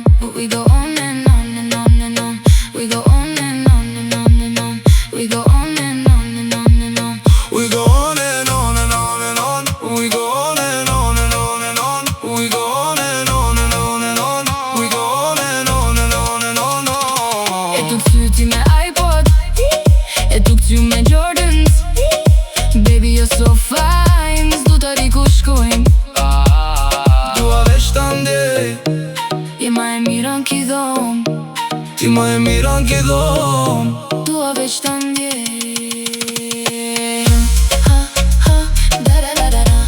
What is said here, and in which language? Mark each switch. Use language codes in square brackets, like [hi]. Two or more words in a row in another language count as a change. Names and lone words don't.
[en] We go on and on and on and on. We go on and on and on and on. We go on and on and on and on. We go on and on and on and on. We go on and on and on and on. We go on and on and on and on. We go on and on and on and on. [sq] E tu kthyti me iPod, e tu kthyu me Jordans. [en] Baby, you're so fine. [sq] S'du ta ri ku shkojmë. Dua veç ta ndjej. Je ma e mira n'ki dhom. Ti ma e mira n'ki dhom. Dua veç ta ndjej. Da da da da da.